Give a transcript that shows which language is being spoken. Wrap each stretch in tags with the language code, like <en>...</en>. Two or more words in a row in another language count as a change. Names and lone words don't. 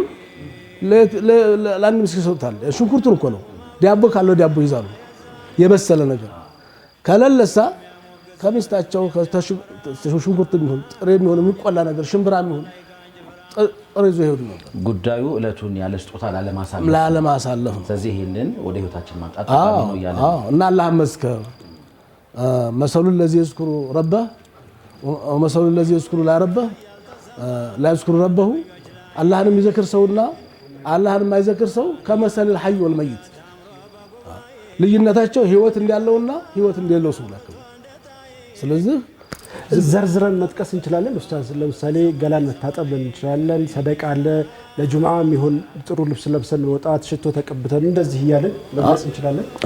<am>ለአንድ ምስኪን ሰጣታል። ሽንኩርቱን እኮ ነው። ዳቦ ካለው ዳቦ ይዛሉ። የበሰለ ነገር ከለለሳ ከሚስታቸው ሽንኩርት የሚሆን ጥሬ የሚሆን የሚቆላ ነገር ሽምብራ የሚሆን ጥሬ ይዘው ይሄዱ ነበር። ጉዳዩ እለቱን ያለ ስጦታ ላለማሳለፍ ነው። ስለዚህ ይሄንን ወደ ህይወታችን ማምጣት ነው ያለ እና አላህ መስከር መሰሉ</am> <ar>الذي يذكر ربه ومثل الذي يذكر لا يذكر ربه</ar> <am>አላህን የሚዘክር ሰውና አላህን የማይዘክር ሰው ከመሰል</am> <ar>الحي والميت</ar> <am>ልዩነታቸው ህይወት እንዳለውና ህይወት እንደሌለው ሰው ናቸው። ስለዚህ ዘርዝረን መጥቀስ እንችላለን ኡስታዝ። ለምሳሌ ገላን መታጠብ እንችላለን፣ ሰደቃ አለ፣ ለጁምዓ የሚሆን ጥሩ ልብስ ለብሰን መውጣት፣ ሽቶ ተቀብተን እንደዚህ እያለን መግለጽ እንችላለን።</am>